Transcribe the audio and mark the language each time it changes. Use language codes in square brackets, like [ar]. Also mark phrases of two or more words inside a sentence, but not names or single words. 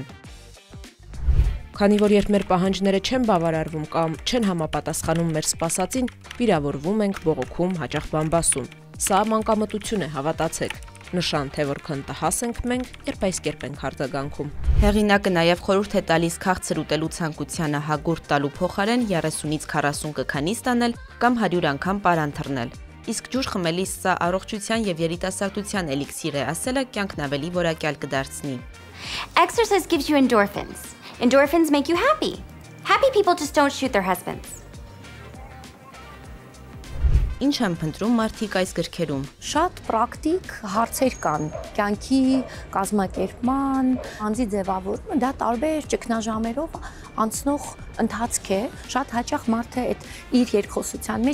[hy] Քանի որ երբ մեր պահանջները չեն բավարարվում կամ չեն համապատասխանում մեր սպասածին, վիրավորվում ենք, բողոքում, հաճախ բամբասում։ Սա մանկամտություն է, հավատացեք։ Նշան, թե որքան տհաս ենք մենք, երբ այս կերպ ենք արձագանքում։ Հեղինակը նաև խորհուրդ է տալիս քաղցր ուտելու ցանկությանը հագուրդ տալու փոխարեն 30-ից 40 կքանի ստանել կամ 100 անգամ պարան թռնել։ Իսկ ջուր խմելիս սա առողջության եւ երիտասարդության էլիքսիր է ասելը կյանքն ավելի որակյալ կդարձնի։ [en] Exercise gives you endorphins. Endorphins make you happy. Happy people just don't shoot their husbands. [hy] Ինչ են փնտրում մարդիկ այս գրքերում։ Շատ պրակտիկ հարցեր կան, կյանքի կազմակերպման, անձի ձևավորումը, դա տարբեր ճգնաժամերով անցնող ընթացք է, շատ հաճախ մարդը այդ իր երկխոսության